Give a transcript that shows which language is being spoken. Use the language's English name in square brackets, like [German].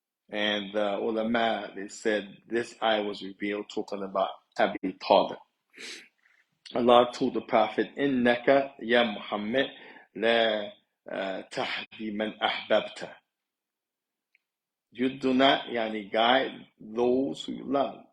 [English] And the ulama, they said this ayah was revealed talking about Abi Talib. Allah told the Prophet, [Arabic] إنك يا محمد لا تهدي من أحببت. [English] You do not guide those who you love.